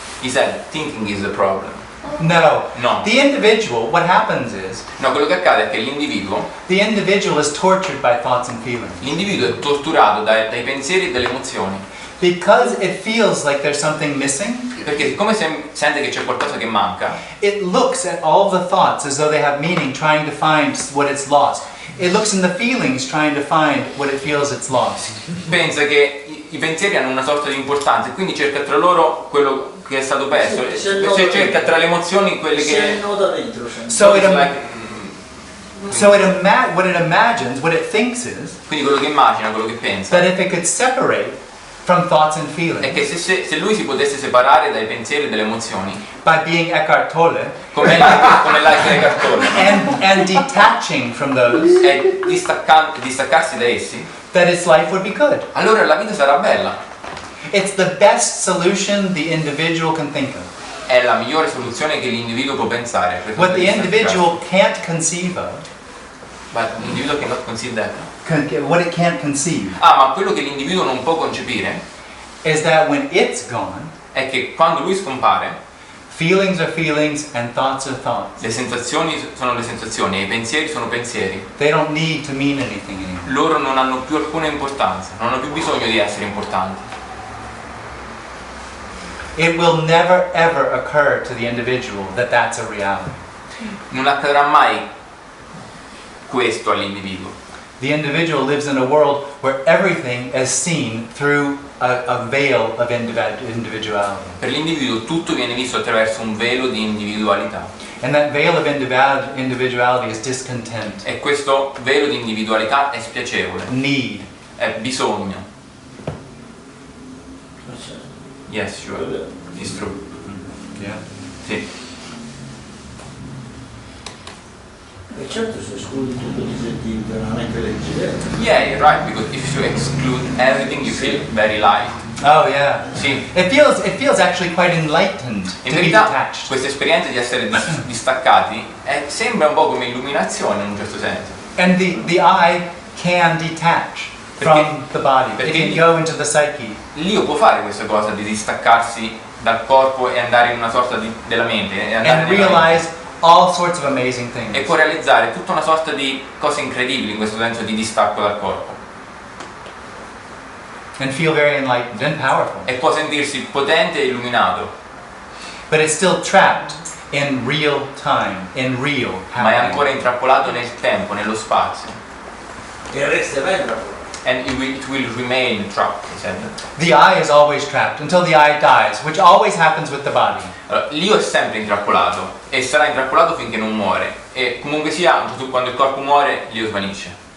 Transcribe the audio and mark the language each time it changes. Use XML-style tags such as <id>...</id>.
<en>He said, thinking is the problem. No. No. The individual, what happens is,</en> <it>No, quello che accade è che l'individuo</it> <en>is tortured by thoughts and feelings.</en> <it>L'individuo è torturato dai pensieri e dalle emozioni.</it> <en>Because it feels like there's something missing.</en> <it>Perché siccome sente che c'è qualcosa che manca,</it> <en>It looks at all the thoughts as though they have meaning, trying to find what it's lost. It looks in the feelings, trying to find what it feels it's lost.</en> <it>pensa che i pensieri hanno una sorta di importanza e quindi cerca tra loro quello che è stato perso. Se cerca tra le emozioni quelle che...</it> <en>What it imagines, what it thinks is,</en> <it>quindi quello che immagina, quello che pensa,</it> <en>that if it could separate from thoughts and feelings,</en> <it>è che se lui si potesse separare dai pensieri e dalle emozioni,</it> <en>by being Eckhart Tolle,</en> <it>come Eckhart Tolle,</it> <en>and detaching from those,</en> <it>e distaccarsi da essi,</it> <en>that his life would be good.</en> <it>allora la vita sarà bella.</it> <en>It's the best solution the individual can think of.</en> <it>È la migliore soluzione che l'individuo può pensare.</it> <en>What the individual can't conceive of, but l'individuo cannot conceive that. What it can't conceive,</en> <it>Ma quello che l'individuo non può concepire</it> <en>is that when it's gone,</en> <it>è che quando lui scompare,</it> <en>feelings are feelings and thoughts are thoughts.</en> <it>le sensazioni sono le sensazioni e i pensieri sono pensieri.</it> <en>They don't need to mean anything anymore.</en> <it>Loro non hanno più alcuna importanza, non hanno più bisogno di essere importanti.</it> <en>It will never ever occur to the individual that that's a reality.</en> <it>Non accadrà mai questo all'individuo.</it> <en>The individual lives in a world where everything is seen through a veil of individuality.</en> <it>Per l'individuo tutto viene visto attraverso un velo di individualità.</it> <en>And that veil of individuality is discontent.</en> <it>E questo velo di individualità è spiacevole.</it> <en>Need.</en> <it>È bisogno.</it> <en>Yes, sure. It's true. Yeah.</en> <it>Sì. E certo, se escludi tutto ti senti internamente leggero.</it> <en>Yeah, you're right, because if you exclude everything you feel very light. Oh yeah.</en> <it>Sì.</it> <en>It feels actually quite enlightened</en> <it>In</it> <en>to be</en> <it>verità</it> <en>detached.</en> <it>questa esperienza di essere distaccati sembra un po' come illuminazione in un certo senso.</it> <en>And the eye can detach from the body. It can go into the psyche.</en> <it>L'io può fare questa cosa di distaccarsi dal corpo e andare in una sorta della mente e andare</it> <en>And realize all sorts of amazing things.</en> <it>e può realizzare tutta una sorta di cose incredibili in questo senso di distacco dal corpo.</it> <en>And feel very enlightened and powerful.</en> <it>E può sentirsi potente e illuminato.</it> <en>But it's still trapped in real time, in real</en> <it>Ma è</it> <en>happening.</en> <it>ancora intrappolato nel tempo, nello spazio. E resterà intrappolato.</it> <en>And it will remain trapped, he said. The eye is always trapped until the eye dies, which always happens with the body.</en> <it>Allora, l'io è sempre intrappolato e sarà intrappolato finché non muore. E comunque sia, quando il corpo muore, l'io svanisce.</it>